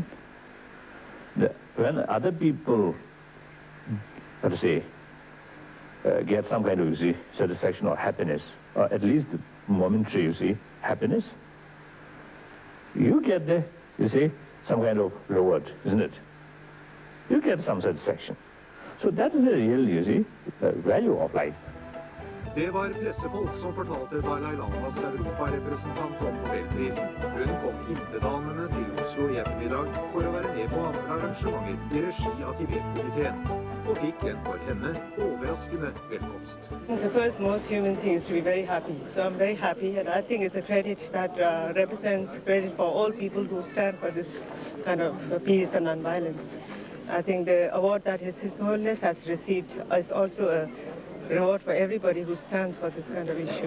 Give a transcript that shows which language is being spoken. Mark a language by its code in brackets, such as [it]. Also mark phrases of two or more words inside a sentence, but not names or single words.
[en] When other people, get some kind of, satisfaction or happiness, or at least momentary, happiness, you get some kind of reward, isn't it? You get some satisfaction. So that is the real, value of life. [no] Det var pressefolk som fortalte Dalai Lamas europarepresentant om Nobelprisen. Hun kom intetanende til Oslo i ettermiddag for å være med på andre arrangementer i regi av Tibet-komiteen, og fikk en for henne overraskende velkomst. [en] The first most human thing is to be very happy. So I'm very happy, and I think it's a credit that represents credit for all people who stand for this kind of peace and non-violence. I think the award that His Holiness has received is also a reward for everybody who stands for this kind of issue.